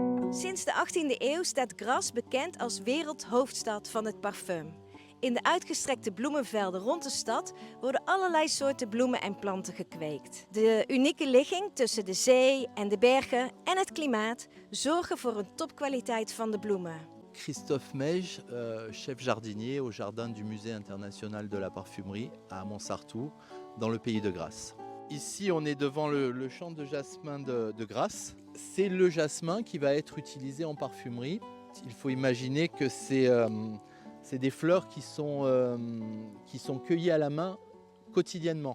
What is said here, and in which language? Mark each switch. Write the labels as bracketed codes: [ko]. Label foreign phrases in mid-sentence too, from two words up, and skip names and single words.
[nl] Sinds de 18e eeuw staat Grasse bekend als wereldhoofdstad van het parfum. In de uitgestrekte bloemenvelden rond de stad worden allerlei soorten bloemen en planten gekweekt. De unieke ligging tussen de zee en de bergen en het klimaat zorgen voor een topkwaliteit van de bloemen. [fr] Christophe Meige, chef jardinier au jardin du Musée international de la parfumerie à Montsartou, dans le pays de Grasse. Ici, on est devant le champ de jasmin de Grasse. C'est le jasmin qui va être utilisé en parfumerie. Il faut imaginer que c'est des fleurs qui sont cueillies à la main quotidiennement.